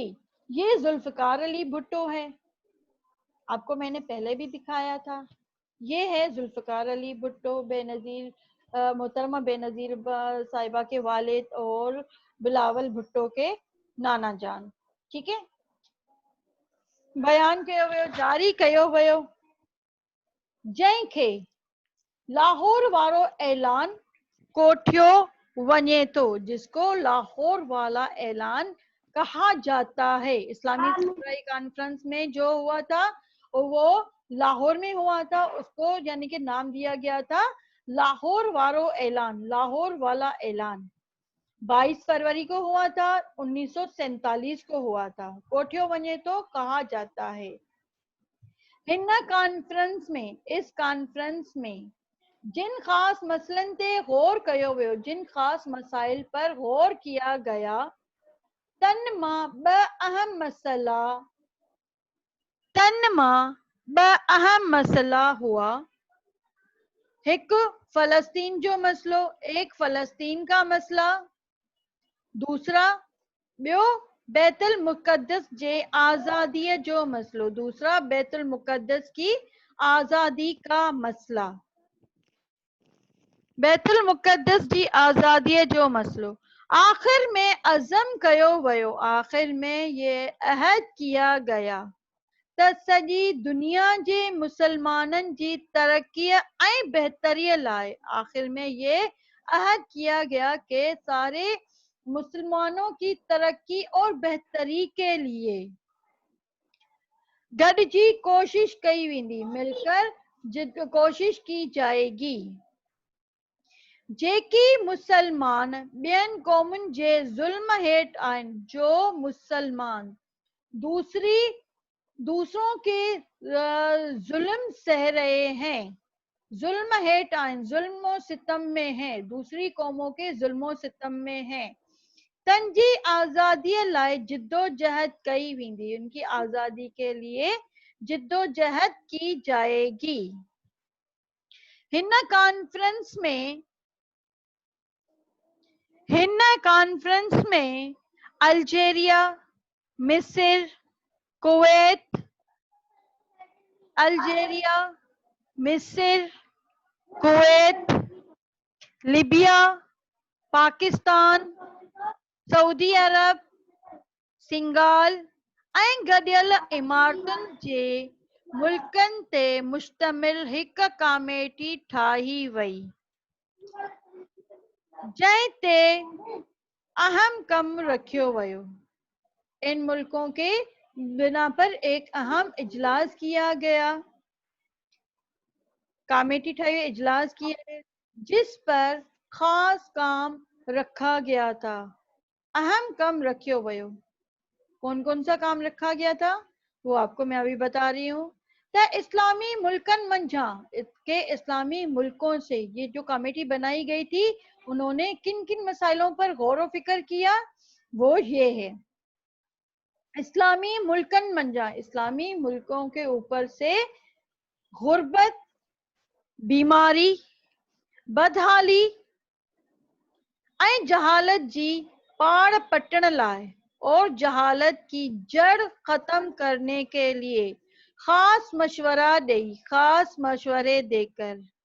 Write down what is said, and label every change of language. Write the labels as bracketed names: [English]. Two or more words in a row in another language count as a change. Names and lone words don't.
[Urdu] یہ ذوالفقار علی بھٹو ہے، آپ کو میں نے پہلے بھی دکھایا تھا. یہ ہے ذوالفقار علی بھٹو، بے نظیر محترمہ بے نظیر صاحبہ کے والد اور بلاول بھٹو کے نانا جان. [Sindhi] ठीक है, बयान कयो वियो, जारी कयो वियो, जंहिंखे लाहौर वारो ऐलान कोठियो वञे तो, [Urdu] جس کو لاہور والا اعلان کہا جاتا ہے. اسلامی سربراہی کانفرنس میں جو ہوا تھا وہ لاہور میں ہوا تھا، اس کو یعنی کہ نام دیا گیا تھا [Sindhi] लाहौर वारो ऐलान, [Urdu] لاہور والا اعلان. 22 فروری کو ہوا تھا، 1947 کو ہوا تھا. [Sindhi] कोठियो वञे तो [Urdu] کہا جاتا ہے. [Sindhi] हिन कॉन्फ्रेंस में, [Urdu] اس کانفرنس میں [Sindhi] जिन खास मसलन ते गौर कयो वियो, [Urdu] جن خاص مسائل پر غور کیا گیا, [Sindhi] तन मां ब अहम मसला हुआ। एक फलस्तीन जो मसलो, [Urdu] ایک فلسطین کا مسئلہ، دوسرا [Sindhi] ॿियो बैतुल मुक़द्दस जे आज़ादीअ जो मसलो, [Urdu] دوسرا بیت المقدس کی آزادی کا مسئلہ, [Sindhi] बैतुल मुक़द्दस जी आज़ादीअ जो मसलो। आखिर में अज़म कयो वियो, [Urdu] آخر میں یہ عہد کیا گیا [Sindhi] त सॼी दुनिया जे मुसलमाननि जी तरक्कीअ ऐं बहतरीअ लाइ, [Urdu] آخر میں یہ عہد کیا گیا کہ سارے مسلمانوں کی ترقی اور بہتری کے لیے [Sindhi] गॾिजी कोशिश कई वेंदी, [Urdu] مل کر کوشش کی جائے گی. [Sindhi] जेकी मुसलमान ॿियनि क़ौमुनि जे ज़ुल्म हेठि आहिनि, [Urdu] جو مسلمان دوسروں کے ظلم سہہ رہے ہیں, [Sindhi] जुल्म हेठ आहिनि, [Urdu] ظلم ستم میں ہے، دوسری قوموں کے ظلم ستم میں ہے, [Sindhi] तंजी आज़ादीअ लाइ जिद्दोजहद कई वेंदी, [Urdu] ان کی آزادی کے لیے جدوجہد کی جائے گی. [Sindhi] हिन कॉन्फ्रेंस में अल्जीरिया, मिस्र, कुवैत, अल्जीरिया, मिस्र, कुवैत, लीबिया, पाकिस्तान, सऊदी अरब, सिंगाल ऐं गडि॒यल इमारतुनि जे मुल्कनि ते मुश्तमिल हिक कमेटी ठाही वई जंहिं ते अहम कम रखियो वियो। [Urdu] ان ملکوں کے بنا پر ایک اہم اجلاس کیا گیا، کمیٹی ٺائی اجلاس کیا گیا جس پر خاص کام رکھا گیا تھا. [Sindhi] अहम कम रखियो वियो। [Urdu] کون کون سا کام رکھا گیا تھا وہ آپ کو میں ابھی بتا رہی ہوں. [Sindhi] इस्लामी मुल्कन मंझा [Urdu] کے اسلامی ملکوں سے یہ جو کمیٹی بنائی گئی تھی انہوں نے کن کن مسائلوں پر غور و فکر کیا وہ یہ ہے. [Sindhi] इस्लामी मुल्कन मंझा [Urdu] اسلامی ملکوں کے اوپر سے غربت، بیماری, [Sindhi] बदहाली ऐं जहालत जी पाड़ पटण लाइ [Urdu] اور جہالت کی جڑ ختم کرنے کے لیے خاص مشورے دے کر